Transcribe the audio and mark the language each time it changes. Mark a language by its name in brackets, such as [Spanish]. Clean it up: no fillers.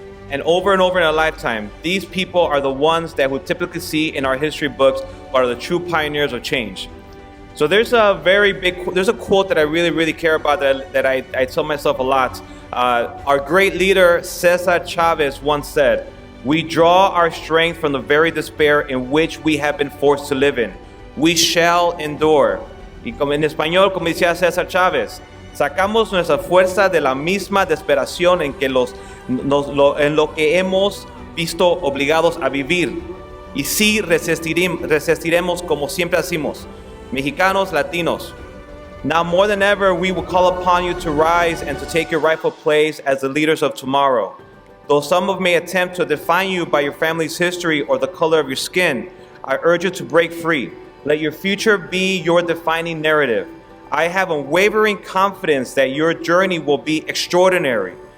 [English] And over in a lifetime, these people are the ones that we typically see in our history books are the true pioneers of change. So there's a quote that I really care about that I tell myself a lot. Our great leader, Cesar Chavez, once said, "We draw our strength from the very despair in which we have been forced to live in. We shall endure." [Spanish] Y como en español, como decía César Chávez, sacamos nuestra fuerza de la misma desesperación en lo que hemos visto obligados a vivir. Y sí resistiremos como siempre hacemos. [English] Mexicanos, Latinos, now more than ever, we will call upon you to rise and to take your rightful place as the leaders of tomorrow. Though some may attempt to define you by your family's history or the color of your skin, I urge you to break free. Let your future be your defining narrative. I have unwavering confidence that your journey will be extraordinary.